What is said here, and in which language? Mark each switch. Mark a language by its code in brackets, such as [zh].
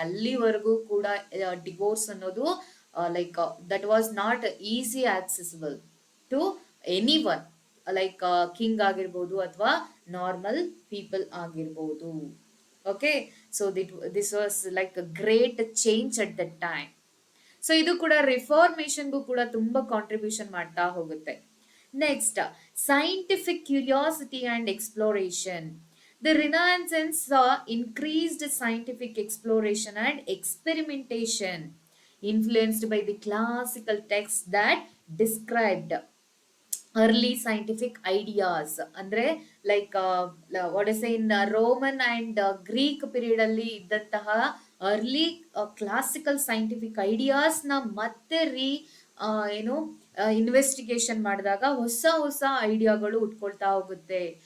[kn] ಅಲ್ಲಿವರೆಗೂ ಕೂಡ ಡಿವೋರ್ಸ್ ಅನ್ನೋದು [en] like that was not easy accessible to anyone, [kn] like king ಆಗಿರ್ಬೋದು ಅಥವಾ ನಾರ್ಮಲ್ ಪೀಪಲ್ ಆಗಿರ್ಬೋದು. [en] Okay, so this was like a great change at that time. [kn] So ಇದು ಕೂಡ ರಿಫಾರ್ಮೇಶನ್ಗೂ ಕೂಡ ತುಂಬಾ ಕಾಂಟ್ರಿಬ್ಯೂಷನ್ ಮಾಡ್ತಾ ಹೋಗುತ್ತೆ. [en] Next, scientific curiosity and exploration. The Renaissance saw increased scientific exploration and experimentation, influenced by the classical texts that described early scientific ideas. [kn] ಅಂದ್ರೆ [en] like what is in Roman and Greek period [kn] ಅಲ್ಲಿ ಇದ್ದಂತಹ early classical scientific ideas ನ ಮತ್ತೆ ಏನು investigation ಮಾಡಿದಾಗ ಹೊಸ ಹೊಸ ಐಡಿಯಾಗಳು ಉಟ್ಕೊಳ್ತಾ ಹೋಗುತ್ತೆ.